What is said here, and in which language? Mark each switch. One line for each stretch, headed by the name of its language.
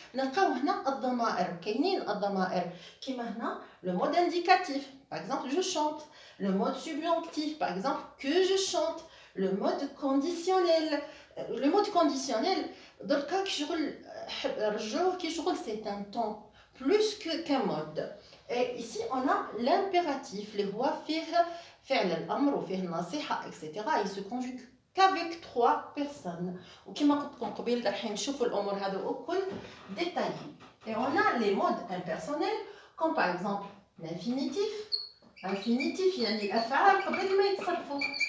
Arabic: نلقاو هنا الضمائر، كاينين الضمائر كيما هنا
French: le mode indicatif, par exemple je chante, le mode subjonctif, par exemple que je chante, le mode conditionnel. Le mode conditionnel
Arabic: دركا كشغل رجعوه كشغل
French: c'est un temps plus qu'un mode. Et ici on a l'impératif
Arabic: اللي هو فيه فعل الأمر وفيه النصيحة
French: etc. Il se conjugue qu'avec 3 personnes.
Arabic: وكما قلت لكم قبيل راح نشوفوا الأمور هذو الكل détaillés.
French: Et on a les modes impersonnels comme par exemple l'infinitif.
Arabic: Infinitif يعني الأفعال قبل ما يتصرفوا.